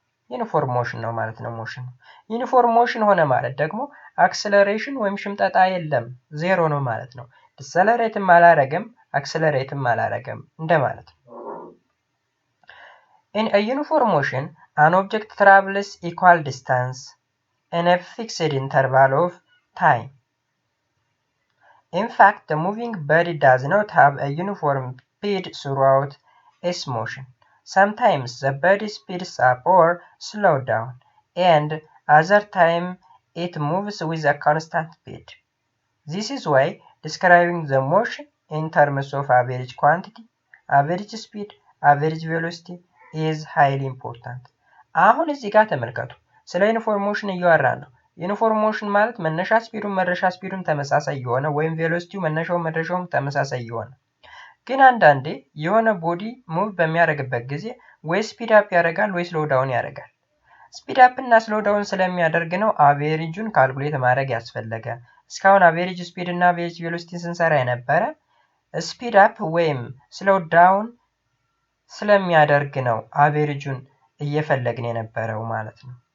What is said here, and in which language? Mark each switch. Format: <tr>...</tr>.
<am>ዩኒፎርም ሞሽን ነው ማለት ነው። ሞሽን ዩኒፎርም ሞሽን ሆነ ማለት ደግሞ አክሰለሬሽን ወይም ሽምጠጣ የለም፣ ዜሮ ነው ማለት ነው። ዲሰለሬትም አላረገም አክሰለሬትም አላረገም እንደማለት ነው።</am> <en>In a uniform motion, an object travels equal distance in a fixed interval of time. In fact, the moving body does not have a uniform speed throughout its motion. Sometimes the body speeds up or slows down, and other time it moves with a constant speed. This is why describing the motion in terms of average quantity, average speed, average velocity is highly important.</en> <am>አሁን እዚህ ጋር ተመልከቱ። ስለ ዩኒፎርም ሞሽን እያወራን ነው። ዩኒፎርም ሞሽን ማለት መነሻ ስፒዱም መድረሻ ስፒዱም ተመሳሳይ የሆነ ወይም ቬሎሲቲው መነሻው መድረሻውም ተመሳሳይ የሆነ ግን አንዳንዴ የሆነ ቦዲ ሙቭ በሚያደርግበት ጊዜ ወይ ስፒድ አፕ ያደርጋል ወይ ስሎው ዳውን ያደርጋል። ስፒድ አፕ እና ስሎው ዳውን ስለሚያደርግ ነው አቬሬጁን ካልኩሌት ማድረግ ያስፈለገ። እስካሁን አቬሬጅ ስፒድ እና አቬሬጅ ቬሎሲቲ ስንሰራ የነበረ ስፒድ አፕ ወይም ስሎው ዳውን ስለሚያደርግ ነው አቬሬጁን እየፈለግን የነበረው ማለት ነው።</am>